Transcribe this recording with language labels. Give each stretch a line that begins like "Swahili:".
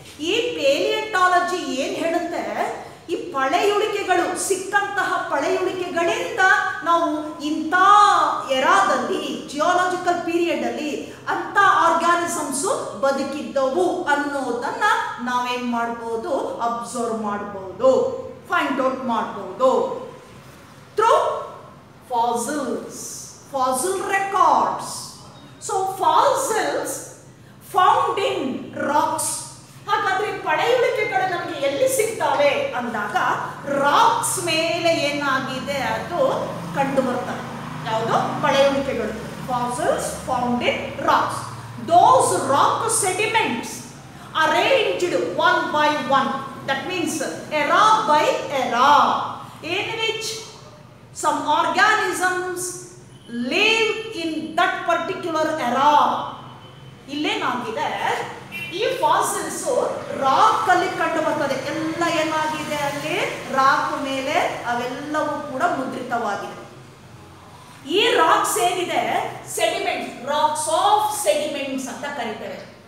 Kannada: ಈ ಪೇಲಿಯಂಟಾಲಜಿ ಏನ್ ಹೇಳುತ್ತೆ, ಈ ಪಳೆಯುಳಿಕೆಗಳು, ಸಿಕ್ಕಂತಹ ಪಳೆಯುಳಿಕೆಗಳಿಂದ ನಾವು ಇಂಥ ಎರಾದಲ್ಲಿ, ಜಿಯೋಲಾಜಿಕಲ್ ಪೀರಿಯಡ್ ಅಲ್ಲಿ ಅಂತ ಆರ್ಗ್ಯಾನಿಸಮ್ಸ್ ಬದುಕಿದ್ದವು ಅನ್ನೋದನ್ನ ನಾವೇನ್ ಮಾಡ್ಬೋದು, ಅಬ್ಸರ್ವ್ ಮಾಡ್ಬೋದು, ಫೈಂಡ್ ಔಟ್ ಮಾಡ್ಬೋದು
English: Through fossils, fossil records. So fossils found in rocks.
Kannada: ಹಾಗಾದ್ರೆ ಪಳೆಯುಳಿಕೆಗಳು ನಮಗೆ ಎಲ್ಲಿ ಸಿಗ್ತವೆ ಅಂದಾಗ ರಾಕ್ಸ್ ಮೇಲೆ ಏನಾಗಿದೆ ಅದು ಕಂಡು ಬರ್ತದೆ. ಯಾವುದು? ಪಳೆಯುಳಿಕೆಗಳು.
English: fossils found in rocks. Those rock sediments arranged one by one, that means era by era, in which some organisms live in that particular era.
Kannada: ಇಲ್ಲೇನಾಗಿದೆ, ಈ ಫಾಸಿಲ್ಸ್ ರಾಕ್ ಅಲ್ಲಿ ಕಂಡು ಬರ್ತದೆ. ಎಲ್ಲ ಏನಾಗಿದೆ ಅಲ್ಲಿ ರಾಕ್ ಮೇಲೆ ಅವೆಲ್ಲವೂ ಕೂಡ ಮುದ್ರಿತವಾಗಿದೆ. ಈ ರಾಕ್ಸ್ ಏನಿದೆ ಸೆಡಿಮೆಂಟ್ಸ್, ರಾಕ್ಸ್ ಆಫ್ ಸೆಡಿಮೆಂಟ್ಸ್ ಅಂತ ಕರೀತೇವೆ.